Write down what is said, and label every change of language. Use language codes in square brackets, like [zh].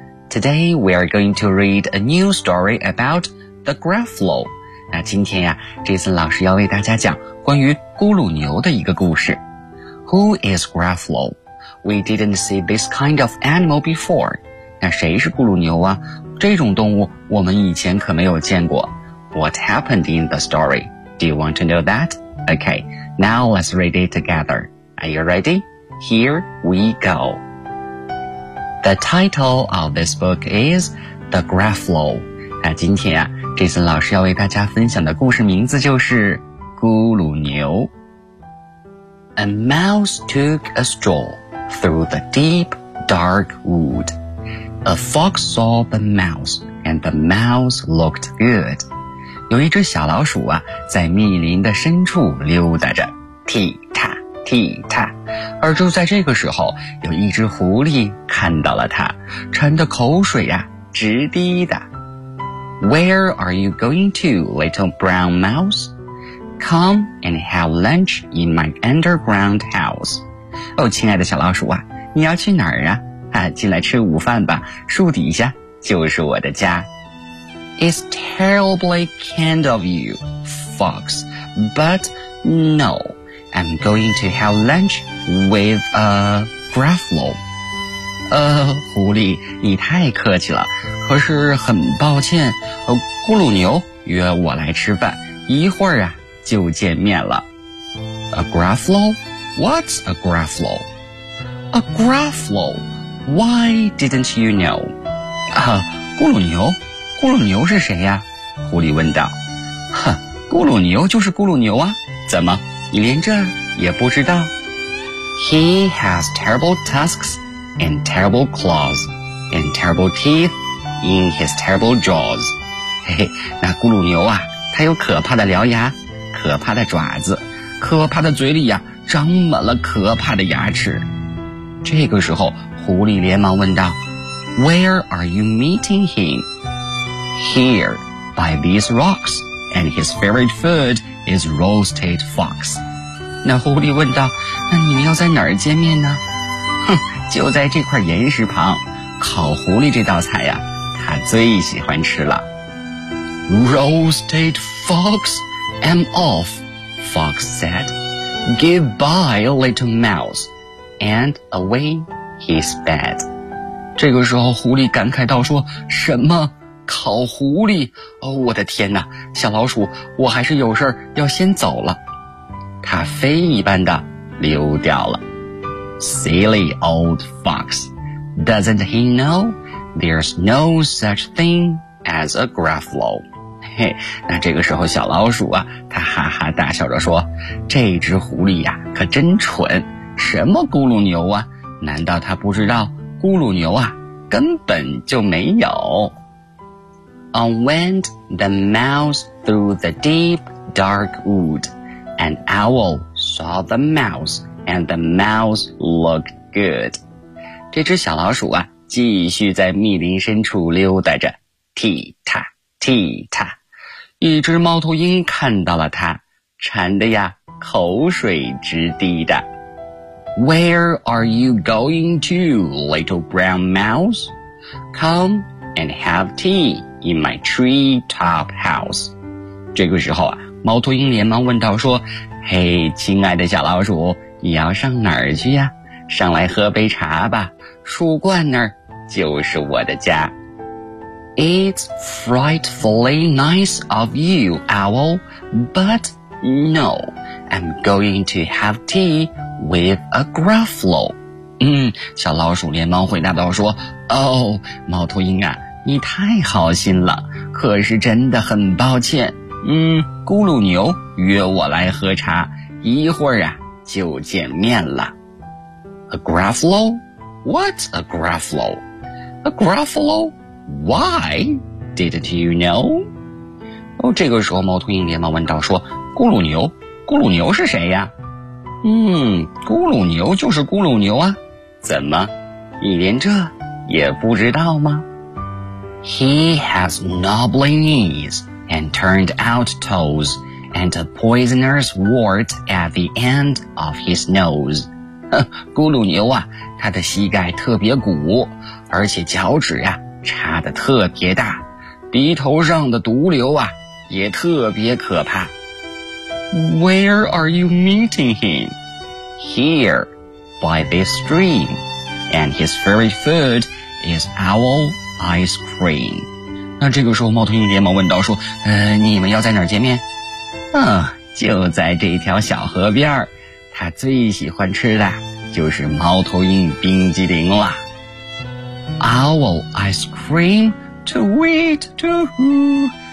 [en] Today, we are going to read a new story about the Gruffalo. [zh] 那今天呀，Jason老师要为大家讲关于咕噜牛的一个故事。 [en] Who is Gruffalo? We didn't see this kind of animal before. [zh] 那谁是咕噜牛啊？这种动物我们以前可没有见过。 [en] What happened in the story? Do you want to know that? Okay, now let's read it together. Are you ready? Here we go. The title of this book is The Gruffalo. [zh] 那今天啊 ,Jason 老师要为大家分享的故事名字就是咕噜牛。 [en] A mouse took a stroll through the deep, dark wood. A fox saw the mouse, and the mouse looked good. [zh] 有一只小老鼠啊在密林的深处溜达着。踢踏。而就在这个时候，有一只狐狸看到了它，馋得口水呀、直滴的。 [en] Where are you going to, little brown mouse? Come and have lunch in my underground house. [zh] 哦，亲爱的小老鼠啊，你要去哪儿啊？啊，进来吃午饭吧，树底下就是我的家。 [en] It's terribly kind of you, fox, but no. I'm going to have lunch with a Gruffalo. [zh] 狐狸，你太客气了。可是很抱歉，咕噜牛约我来吃饭，一会儿啊就见面了。 [en] A Gruffalo? What's a Gruffalo? A Gruffalo? Why didn't you know? [zh] 咕噜牛？咕噜牛是谁呀？狐狸问道。哼，咕噜牛就是咕噜牛啊，怎么？你连这也不知道。 [en] He has terrible tusks and terrible claws and terrible teeth in his terrible jaws. [zh] 嘿嘿，那咕噜牛啊，它有可怕的獠牙，可怕的爪子，可怕的嘴里呀，长满了可怕的牙齿。这个时候，狐狸连忙问道 [en] ：“Where are you meeting him? Here, by these rocks, and his favorite food.” Is roasted fox. [zh] 那狐狸问道，那你们要在哪儿见面呢？哼，就在这块岩石旁，烤狐狸这道菜呀，他最喜欢吃了。 [en] Roasted fox, I'm off, fox said. Goodbye, little mouse. And away he sped. [zh] 这个时候狐狸感慨道说，什么？烤狐狸，哦，我的天哪，小老鼠，我还是有事儿要先走了。它飞一般的溜掉了。 [en] Silly old fox, doesn't he know there's no such thing as a Gruffalo? [zh] 嘿，那这个时候小老鼠啊，它哈哈大笑着说，这只狐狸呀，可真蠢，什么咕噜牛啊，难道它不知道咕噜牛啊，根本就没有。 [en] On went the mouse through the deep, dark wood. An owl saw the mouse, and the mouse looked good. [zh] 这只小老鼠啊，继续在密林深处溜达着，踢踏踢踏。一只猫头鹰看到了它，馋得呀，口水直滴的。 [en] Where are you going to, little brown mouse? Come and have tea. In my tree top house. [zh] 这个时候啊，猫头鹰连忙问道说，嘿，亲爱的小老鼠，你要上哪儿去呀？上来喝杯茶吧，树冠那儿就是我的家。 [en] It's frightfully nice of you, owl, but no, I'm going to have tea with a Gruffalo. [zh] 小老鼠连忙回答道说，哦，猫头鹰啊，你太好心了，可是真的很抱歉。咕噜牛约我来喝茶，一会儿啊就见面了。 [en] A Gruffalo? What's a Gruffalo? A Gruffalo? Why didn't you know? [zh] 哦，这个时候猫头鹰连忙问道说，咕噜牛，咕噜牛是谁呀？咕噜牛就是咕噜牛啊，怎么你连这也不知道吗？ [en] He has knobbly knees and turned out toes and a poisonous wart at the end of his nose. [zh] 咕噜牛啊，他的膝盖特别鼓，而且脚趾啊插得特别大，鼻头上的毒瘤啊也特别可怕。 [en] Where are you meeting him? Here, by this stream, and his favorite food is owl ice cream. [zh] 那这个时候猫头鹰连忙问道说，你们要在哪儿见面？就在这条小河边，他最喜欢吃的就是猫头鹰冰激凌了。 [en] Owl ice cream? To eat, to who?